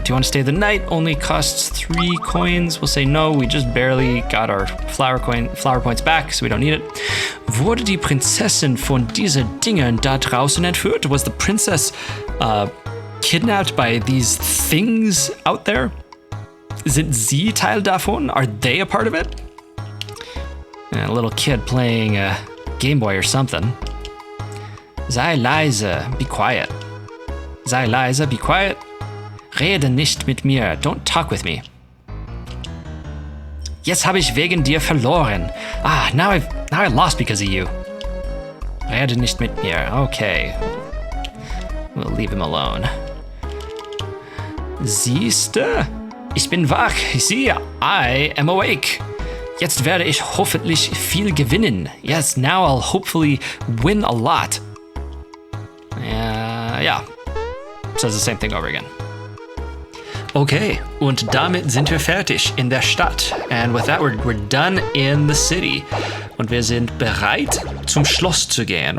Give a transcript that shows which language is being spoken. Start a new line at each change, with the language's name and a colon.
English: Do you want to stay the night? Only costs 3 coins. We'll say no. We just barely got our flower points back, so we don't need it.
German: Wurde die Prinzessin von diesen Dingen da draußen entführt?
English: Was the princess kidnapped by these things out there?
German: Sind sie Teil davon?
English: Are they a part of it? A little kid playing a Game Boy or something.
German: Sei leise,
English: be quiet.
German: Sei leise, be quiet. Rede nicht mit mir,
English: don't talk with me.
German: Jetzt habe ich wegen dir verloren.
English: Now I lost because of you.
German: Rede nicht mit mir,
English: okay. We'll leave him alone.
German: Siehste? Ich bin wach, sieh,
English: I am awake.
German: Jetzt werde ich hoffentlich viel gewinnen.
English: Yes, now I'll hopefully win a lot. Yeah. Says the same thing over again.
German: Okay, und damit sind wir fertig in der Stadt.
English: And with that, we're done in the city.
German: Und wir sind bereit, zum Schloss zu gehen.